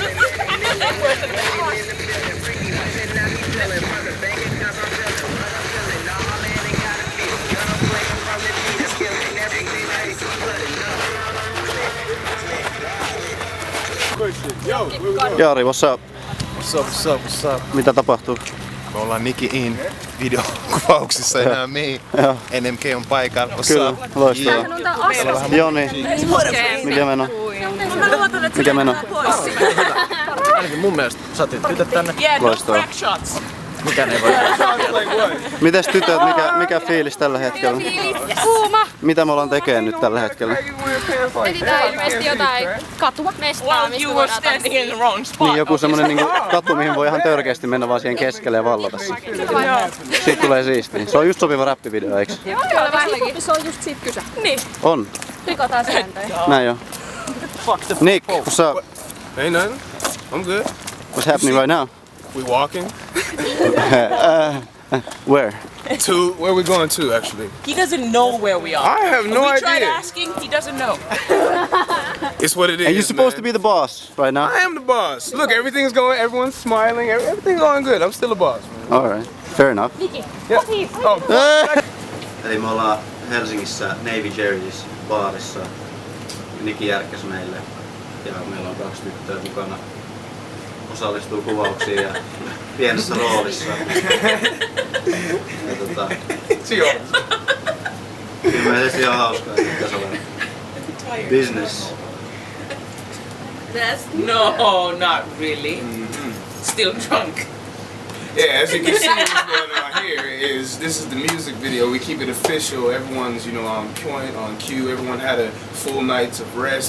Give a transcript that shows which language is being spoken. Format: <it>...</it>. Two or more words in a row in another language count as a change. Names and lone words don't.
<en>Yo, where we going? Jari, what's up? What's up?</en> <fi>Mitä tapahtuu? Me ollaan Nicki In videokuvauksissa enää me. Joo. NMK on paikalla. Kyllä, loistavaa. Joni, mikä meno? Mikä meno? Ainakin mun mielestä saatiin tytöt tänne. Loistavaa. Mikään ei voi. Mites tytöt, mikä fiilis tällä hetkellä? Kuuma. Mitä me ollaan tekemään nyt tällä hetkellä? Etsitään ilmeisesti jotain katua mestaa, mistä voidaan tanssia. Niin joku semmonen niinku katu, mihin voi ihan törkeästi mennä vaan siihen keskelle ja vallata se. Siitä tulee siistiä. Se on just sopiva räppivideo, eiks? Kyllä vähän se on just siitä kyse. Niin. On. Rikotaan sääntöjä. Näin jo.</fi> <en>Nick, what's up? Ain't nothing. I'm good. What's happening right now? We walking Where? to where we going to actually. He doesn't know where we are. I have no we tried idea. asking, he doesn't know. It's what it is. And you're supposed to man. be the boss right now? I am the boss. Look, everything's going. Everyone's smiling. Everything's going good. I'm still a boss. Man. Alright, fair enough. Yeah. Oh,</en> <fi>Eli me ollaan Helsingissä Navy Jerry's baarissa. Niki järkkäsi meille. Ja meillä on 2 tyttöä mukana. Osallistuu kuvauksiin ja pienessä roolissa. Ja ilmeisesti ihan hauskaa, että tässä on business.</fi> <en>No, not really. Still drunk. yeah. As you can see, what's going on here is this is the music video. We keep it official. Everyone's on point, on cue. Everyone had a full night of rest.</en>